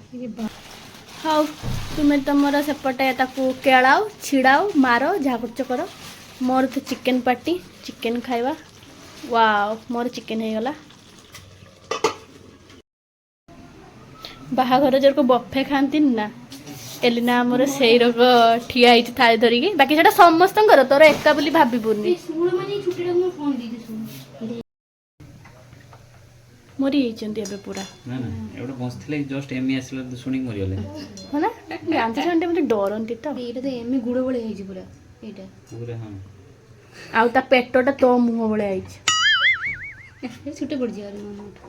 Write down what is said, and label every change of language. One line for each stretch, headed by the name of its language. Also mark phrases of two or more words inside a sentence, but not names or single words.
Odia: ହଉ ତୁମେ ତମର ସେପଟେ ତାକୁ କେଳାଉ ଛିଡ଼ାଉ ମାର ଯାହା କରୁଛ କର ମୋର ତ ଚିକେନ ପାଟି ଚିକେନ ଖାଇବା ୱାଓ ମୋର ଚିକେନ ହେଇଗଲା ବାହାଘର ଯୋଉ ବଫେ ଖାଆନ୍ତିନି ନା ଏଲିନା ଆମର ସେଇ ରୋଗ ଠିଆ ହେଇଛି ଥାଳି ଧରିକି ବାକି ସେଟା ସମସ୍ତଙ୍କର ତୋର ଏକା ବୋଲି ଭାବିବୁନି
Hindi: स्कूल में नहीं छुट्टी में फोन दी थी सुन
Odia: ମରି ଯାଇଛନ୍ତି ଏବେ ପୁରା ନା ନା ଏଗୁଡ଼ା ବସିଥିଲେ ଜଷ୍ଟ ଏମି ଆସିଲା ଶୁଣିକି ମରିଗଲେ ହଁ ନା ଗାନ୍ଧୀ ଜଣେ ମୋତେ ଡରନ୍ତି ତ ଏଇଟା ତ ଏମି ଗୁଡ଼ ଭଳିଆ ହେଇଛି ପୁରା ଏଇଟା ପୁରା ହଁ ଆଉ ତା ପେଟଟା ତୋ ମୁହଁ ଭଳିଆ ହେଇଛି ଛୁଟି ପଡ଼ିଛି ଆରେ ମାମା